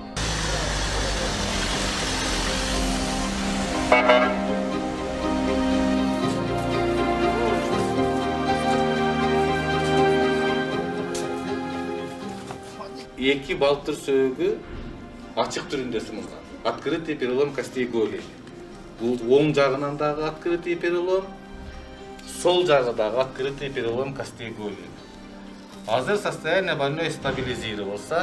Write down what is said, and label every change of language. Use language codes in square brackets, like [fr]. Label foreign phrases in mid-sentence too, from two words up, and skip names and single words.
[ky] Эки балтыр сөөгү ачык түрүндө сымылган. [ru] Открытый перелом костей голени. [ky] Бул оң жагынан дагы [ru] открытый перелом, [ky] сол жагы дагы [ru] открытый перелом костей голени. Азыр состояние больной стабилизировался.